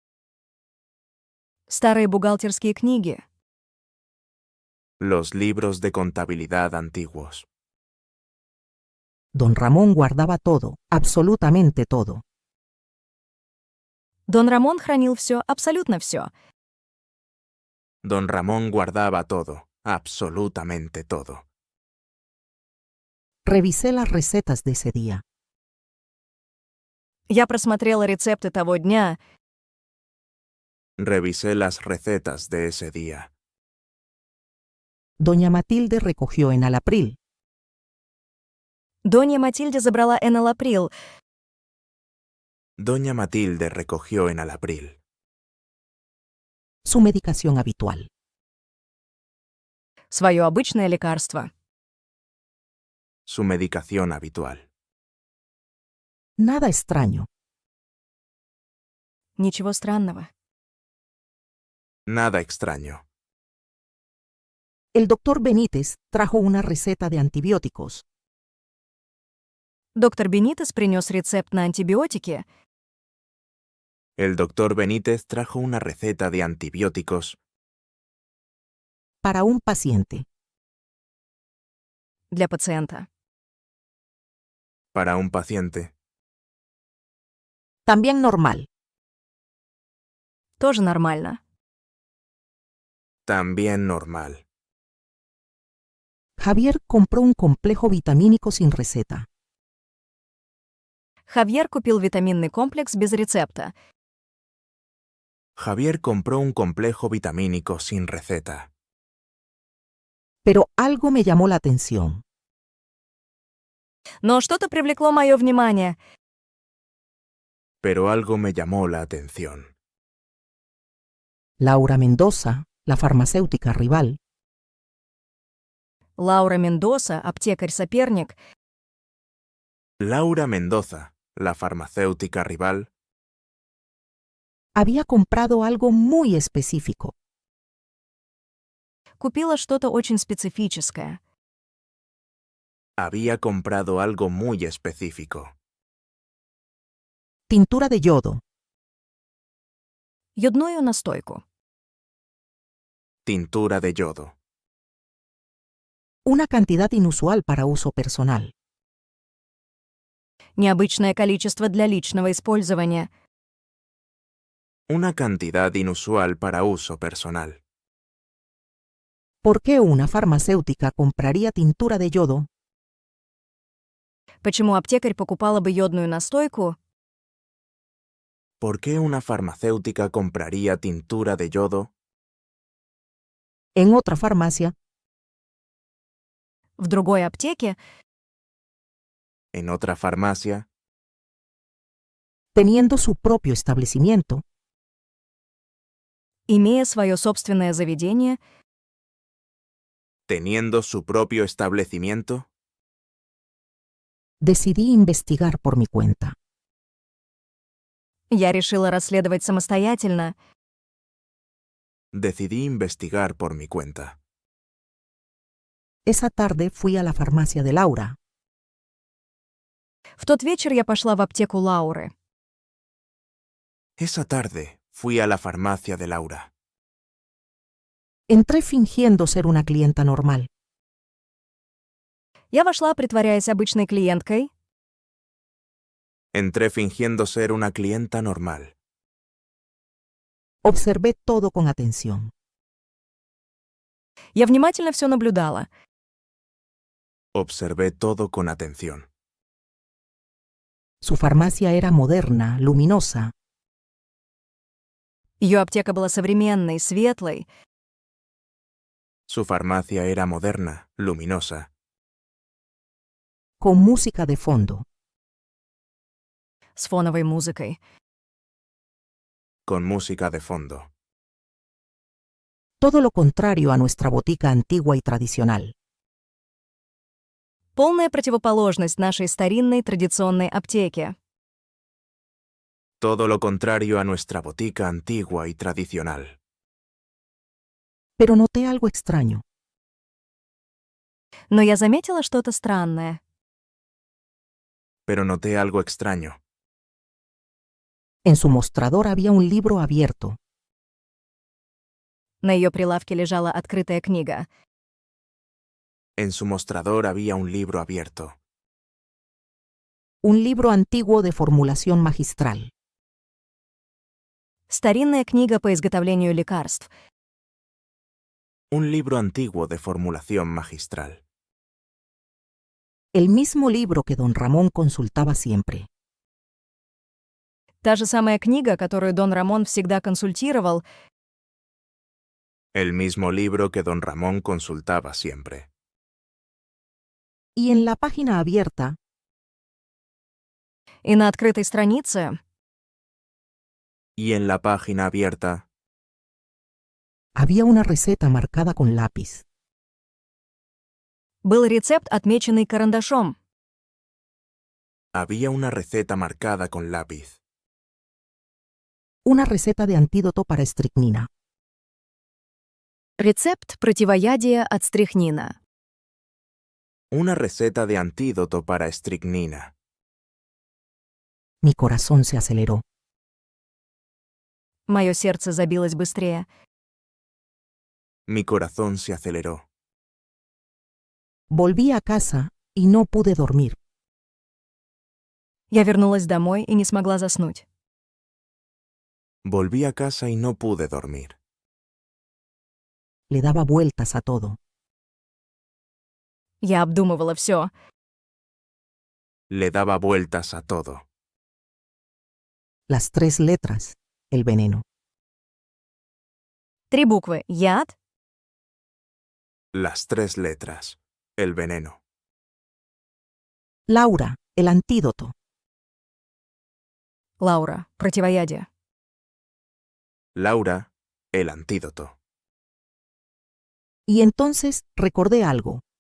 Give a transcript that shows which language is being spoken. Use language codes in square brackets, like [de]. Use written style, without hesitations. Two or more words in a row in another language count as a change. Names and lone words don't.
[ru] старые бухгалтерские книги. [es] los libros de contabilidad antiguos. Don Ramón guardaba todo, absolutamente todo. [ru] Дон Рамон хранил все, абсолютно все. [es] Don Ramón guardaba todo, absolutamente todo. Revisé las recetas de ese día. [ru] Я просмотрела рецепты того дня. [es] Revisé las recetas de ese día. Doña Matilde recogió en Alapril. [ru] Донья Матильда забрала энолаприл, [es] Doña Matilde recogió en Alapril Su medicación habitual. [ru] свое обычное лекарство. [es] su medicación habitual. Nada extraño. [ru] Ничего странного. [es] Nada extraño. El doctor Benítez trajo una receta de antibióticos. [ru] Доктор Бенитес принес рецепт на антибиотики. [es] El doctor Benítez trajo una receta de antibióticos Para un paciente. [ru] Для пациента. [es] para un paciente. También normal. [ru] Тоже нормально. [es] También normal. Javier compró un complejo vitamínico sin receta. [ru] Хавьер купил витаминный комплекс без рецепта. [es] Javier compró un complejo vitamínico sin receta. Pero algo me llamó la atención. [ru] Но что-то привлекло мое внимание. [es] Pero algo me llamó la atención. Laura Mendoza, la farmacéutica rival, [ru] Лаура Мендоса, аптекарь-соперник, [es] Laura Mendoza, la farmacéutica rival, había comprado algo muy específico. [ru] купила что-то очень специфическое. [es] había comprado algo muy específico. Tintura de yodo, [ru] Йодную настойку. [es] Tintura de yodo. una cantidad inusual para uso personal. [ru] Необычное количество для личного использования. [es] Una cantidad inusual para uso personal. ¿Por qué una farmacéutica compraría tintura de yodo? [ru] Почему аптекарь покупала бы йодную настойку [es] ¿Por qué una farmacéutica compraría tintura de yodo En otra farmacia, [ru] в другой аптеке, [es] en otra farmacia, teniendo su propio establecimiento? [ru] имея свое собственное заведение, [es] teniendo su propio establecimiento? Decidí investigar por mi cuenta. [ru] я решила расследовать самостоятельно. [es] Decidí investigar por mi cuenta. Esa tarde fui a la farmacia de Laura. [ru] В тот вечер я пошла в аптеку Лауры. [es] Esa tarde fui a la farmacia de Laura. Entré fingiendo ser una clienta normal. [ru] Я вошла, притворяясь обычной клиенткой. [es] Entré fingiendo ser una clienta normal. Observé todo con atención. [ru] Я внимательно все наблюдала. [es] Observé todo con atención. Su farmacia era moderna, luminosa, [ru] Ее аптека была современной, светлой, [es] Su farmacia era moderna, luminosa, con música de fondo. [ru] с фоновой музыкой. [es] con música de fondo. Todo lo contrario a nuestra botica antigua y tradicional. [ru] Полная противоположность нашей старинной традиционной аптеке. [es] Todo lo contrario a nuestra botica antigua y tradicional. Pero noté algo extraño. [ru] Но я заметила что-то странное. [es] Pero noté algo extraño. En su mostrador había un libro abierto. [ru] На ее прилавке лежала открытая книга. [es] En su mostrador había un libro abierto. Un libro antiguo de formulación magistral. [ru] Старинная книга по изготовлению лекарств. [es] Un libro antiguo de formulación magistral. El mismo libro que don Ramón consultaba siempre. [ru] Та же самая книга, которую Дон Рамон всегда консультировал, [es] El mismo libro que don Ramón consultaba siempre. Y en la página abierta, [ru] и на открытой странице [es] Y en la página abierta había una receta marcada con lápiz. [ru] был рецепт, отмеченный карандашом. [es] había una receta marcada con lápiz. Una receta de antídoto para estricnina. [ru] Рецепт противоядия от стрихнина. [es] Una receta de antídoto para estricnina. Mi corazón se aceleró. [ru] Мое сердце забилось быстрее. [es] Mi corazón se aceleró. Volví a casa y no pude dormir. [ru] Я вернулась домой и не смогла заснуть. [es] Volví a casa y no pude dormir. Le daba vueltas a todo. [ru] Я обдумывала все. [es] Le daba vueltas a todo. Las 3 letras, el veneno. [ru] 3 буквы. Яд. [es] Las 3 letras. El veneno. Laura, el antídoto. [ru] Лаура. Противоядие. [es] Laura, el antídoto. Y entonces recordé algo.